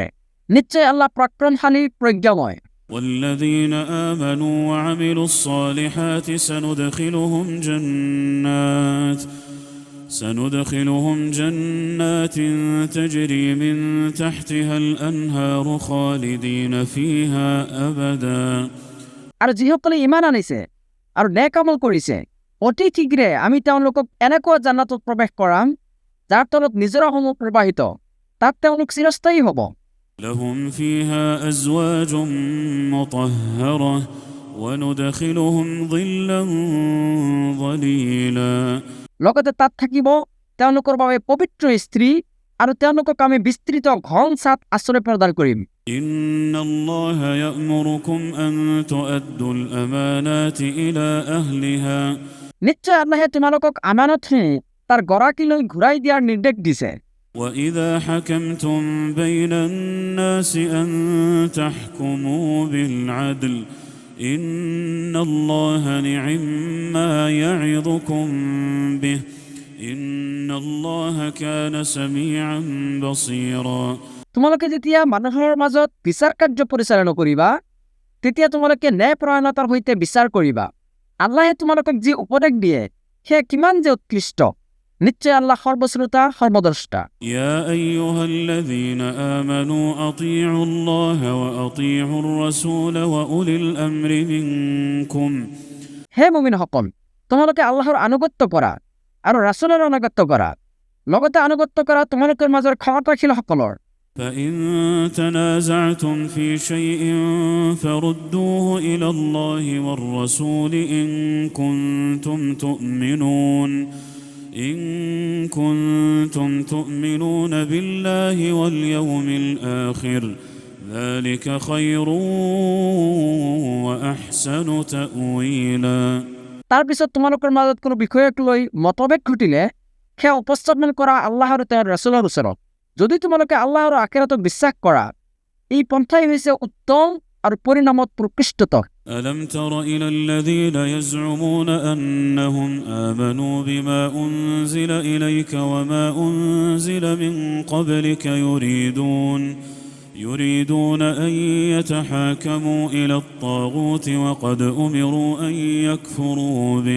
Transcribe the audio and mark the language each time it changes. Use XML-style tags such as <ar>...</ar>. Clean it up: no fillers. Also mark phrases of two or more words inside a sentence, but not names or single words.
<as>নিশ্চয় আল্লাহ পৰাক্ৰমশালী প্ৰজ্ঞাময়।</as> <ar>والذين آمنوا وعملوا الصالحات سندخلهم جنات تجري من تحتها الأنهار خالدين فيها أبدا</ar> <as>আৰু যিসকলে ইমান আনিছে আৰু নেক আমল কৰিছে অতি শীঘ্ৰে আমি তেওঁলোকক এনেকুৱা জান্নাতত প্ৰৱেশ কৰাম যাৰ তলত নিজৰাসমূহ প্ৰবাহিত, তাত তেওঁলোক চিৰস্থায়ী হ'ব।</as> <ar>لهم فيها أزواج مطهرة وندخلهم ظلا ظليلا</ar> <as>লগতে তাত থাকিব তেওঁলোকৰ বাবে পবিত্ৰ স্ত্ৰী আৰু তেওঁলোকক আমি বিস্তৃত ঘন ছাদ আশ্ৰয় প্ৰদান কৰিম।</as> <ar>إن الله يأمركم أن تؤدوا الأمانات إلى أهلها</ar> <as>নিশ্চয় আল্লাহে তোমালোকক আমানতখিনি তাৰ গৰাকীলৈ ঘূৰাই দিয়াৰ নিৰ্দেশ দিছে।</as> <ar>وإذا حكمتم بين الناس أن تحكموا بالعدل إن الله نعم ما يعظكم به إن الله كان سميعا بصيرا</ar> <as>তোমালোকে যেতিয়া মানুহৰ মাজত বিচাৰ কাৰ্য পৰিচালনা কৰিবা তেতিয়া তোমালোকে ন্যায়পৰায়ণতাৰ সৈতে বিচাৰ কৰিবা। আল্লাহে তোমালোকক যি উপদেশ দিয়ে সেয়া কিমান যে উৎকৃষ্ট। নিশ্চয় আল্লাহ সৰ্বশ্ৰোতা সৰ্বদ্ৰষ্টা।</as> <ar>يا أيها الذين آمنوا أطيعوا الله وأطيعوا الرسول وأولي الأمر منكم</ar> <as>হে মুমিনসকল, তোমালোকে আল্লাহৰ আনুগত্য কৰা আৰু ৰাছুলৰ আনুগত্য কৰা, লগতে আনুগত্য কৰা তোমালোকৰ মাজৰ ক্ষমতাশীলসকলৰ।</as> <ar>فإن تنازعتم في شيء فردوه إلى الله والرسول إن كنتم تؤمنون بالله واليوم الآخر ذلك خير وأحسن تأويلا</ar> <as>তাৰপিছত তোমালোকৰ মাজত কোনো বিষয়ক লৈ মতভেদ ঘটিলে সেয়া উপস্থাপন কৰা আল্লাহ আৰু তেওঁৰ ৰাছুলৰ ওচৰত। যদি তোমালোকে আল্লাহ আৰু আখিৰাতক বিশ্বাস কৰা, এই পন্থাই হৈছে উত্তম আৰু পৰিণামত প্ৰকৃষ্টতৰ।</as> <ar>ألم تر إلى الذين يزعمون أنهم آمنوا بما أنزل إليك وما أنزل من قبلك يريدون أن يتحاكموا إلى الطاغوت وقد أمروا أن يكفروا به</ar>